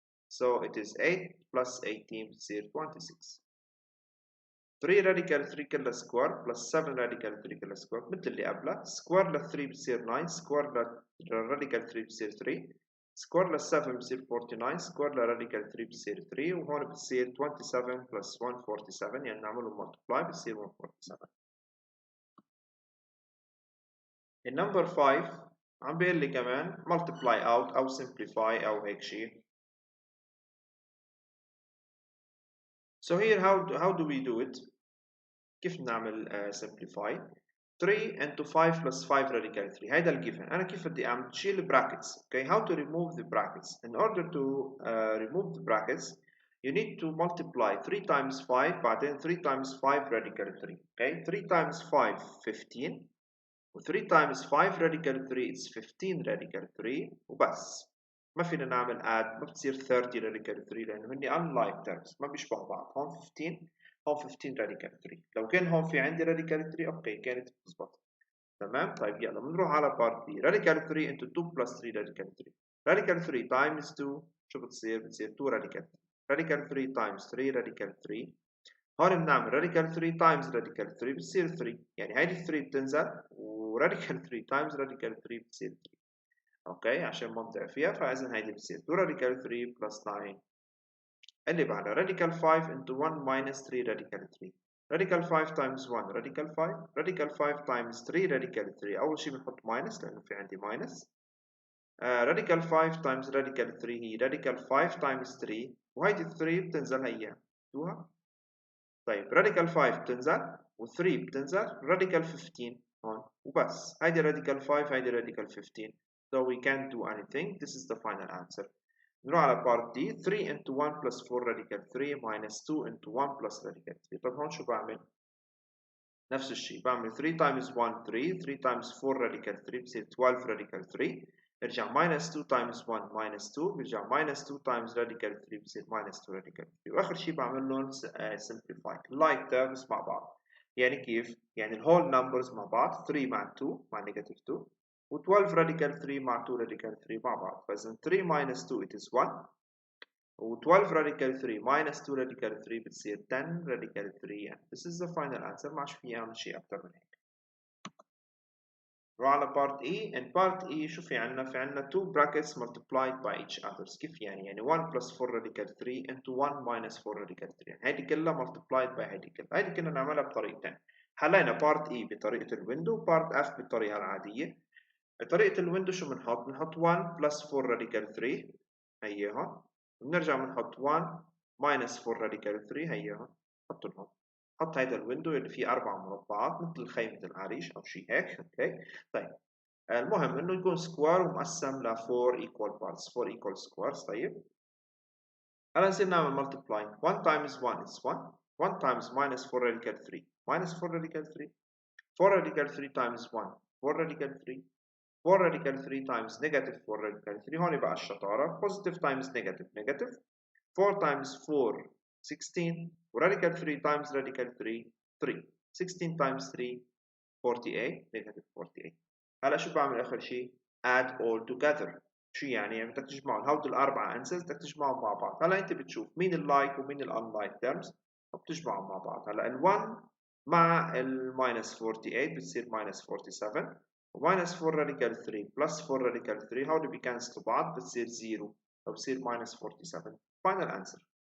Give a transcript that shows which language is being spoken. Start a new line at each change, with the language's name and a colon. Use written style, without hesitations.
English: So it is 8 plus 18 بتصير 26.
Arabic: 3 radical 3 كلها سكوير plus 7 radical 3 كلها سكوير مثل اللي قبلها. سكوير ل 3 بتصير 9، سكوير للراديكال 3 بتصير 3، سكوير ل 7 بتصير 49، سكوير للراديكال 3 بتصير 3، وهون بتصير 27 plus 147 يعني نعملهم multiply بتصير 147. النمبر 5 عم بيقول لي كمان multiply out أو simplify أو هيك شيء.
English: So here how do we do it؟
Arabic: كيف نعمل
English: simplify؟ 3 into 5 plus 5 radical 3
Arabic: هيدا الجيفن. أنا كيف بدي أعمل؟ تشيل brackets.
English: Okay, how to remove the brackets? In order to remove the brackets you need to multiply 3 times 5 بعدين 3 times 5 radical 3. Okay, 3 times 5 15 و 3 times 5 radical 3 is 15 radical 3 وبس.
Arabic: ما فينا نعمل add، ما بتصير 30 radical 3 لأنه هني unlike terms ما بيشبهوا بعض. هون 15 هون 15 radical 3. لو كان هون في عندي radical 3 اوكي كانت بتزبط. تمام طيب يلا بنروح على part B. radical 3 into 2 plus 3 radical 3. radical 3 times 2 شو بتصير؟ بتصير 2 radical 3.
English: radical 3 times 3 radical 3. هون بنعمل radical 3 times radical 3 بتصير 3 يعني هيدي 3 بتنزل و radical 3 times radical 3 بتصير 3.
Arabic: اوكي عشان منطق فيها فاذا هيدي بتصير 2 radical 3 plus 9. اللي بعدها radical 5 into 1 minus 3 radical 3.
English: radical 5 times 1 radical 5، radical 5 times 3 radical 3.
Arabic: أول شيء بنحط minus لأنه في عندي minus. radical 5 times radical 3 هي radical 5 times 3 وهيدي 3 بتنزل هي شوها. طيب radical 5 بتنزل و3 بتنزل radical 15 هون وبس. هيدي radical 5 هيدي radical 15.
English: So we can't do anything. This is the final answer.
Arabic: نروح على part D.
English: 3 into 1 plus 4 radical 3 minus 2 into 1 plus radical 3.
Arabic: طب هون شو بعمل؟ نفس الشيء بعمل 3 times 1 3 3 times 4 radical 3 بصير 12 radical 3.
English: ارجع minus 2 times 1 minus 2 برجع minus 2 times radical 3 بصير minus 2 radical 3.
Arabic: واخر شيء بعمل لهم simplify like terms مع بعض. يعني كيف؟ يعني الهول numbers مع بعض 3 مع 2 مع negative 2 و12 radical 3 مع 2 radical 3 مع بعض. فإذا
English: 3 minus 2 it is 1 و12 radical 3 minus 2 radical 3 بتصير 10 radical 3 and this is the final answer.
Arabic: ما عادش في أعمل شيء أكثر من هيك. نروح على part E.
English: in part E شو في عنا؟ في عنا 2 brackets multiplied by each others.
Arabic: كيف يعني؟ يعني 1 plus 4 radical 3 into 1 minus 4 radical 3 يعني هيدي كلها multiplied by هيدي كلها. هيدي كنا نعملها بطريقتين. حلينا part E بطريقة الويندو part F بالطريقة العادية. بطريقة الويندو شو بنحط؟ بنحط 1 plus 4 radical 3 هي هون، بنرجع بنحط 1 minus 4 radical 3 هي هون، حطهم هون. حط هيدا الويندو اللي فيه 4 مربعات مثل خيمة العريش أو شيء هيك. اوكي طيب المهم انه يكون سكوير ومقسم ل 4 equal parts 4 equal squares.
English: طيب هلا نصير نعمل multiplying 1 times 1 is 1 1 times minus 4 radical 3 minus 4 radical 3 4 radical 3 times 1 4 radical 3 4 radical 3 times negative 4 radical 3
Arabic: هون بقى الشطارة
English: positive times negative negative 4 times 4 16 و radical 3 times radical 3 3 16 times 3 48 negative 48.
Arabic: هلا شو بعمل آخر شيء؟
English: add all together.
Arabic: شو يعني بدك تجمعهم هود الأربعة أنسز بدك تجمعهم مع بعض. هلا أنت بتشوف مين اللايك ومين الأنلايك terms وبتجمعهم مع بعض. هلا ال1 مع الماينس 48 بتصير minus 47 وماينس 4 radical 3 plus 4 radical 3 هول بيكنسلوا بعض بتصير 0 فبصير minus 47 final answer.